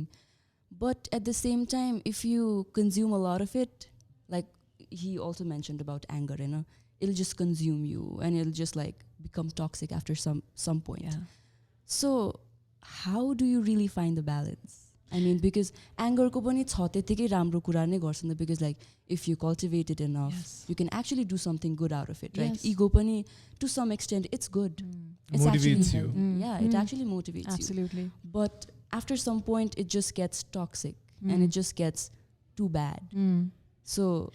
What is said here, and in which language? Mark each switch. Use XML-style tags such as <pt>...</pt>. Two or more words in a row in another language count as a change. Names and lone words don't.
<en>But at the same time, if you consume a lot of it, like he also mentioned about anger, it'll just consume you, and it'll just become toxic after some point. Yeah. So how do you really find the balance?</en> <ne>Because anger को पनि छ त्यतिकै राम्रो कुरा नै गर्छ नि,</ne> <en>because if you cultivate it enough, you can actually do something good out of it, right? Yes. Ego pani, to some extent, it's good. It motivates you. Yeah, it actually motivates you. Absolutely. But after some point, it just gets toxic, and it just gets too bad. So</en>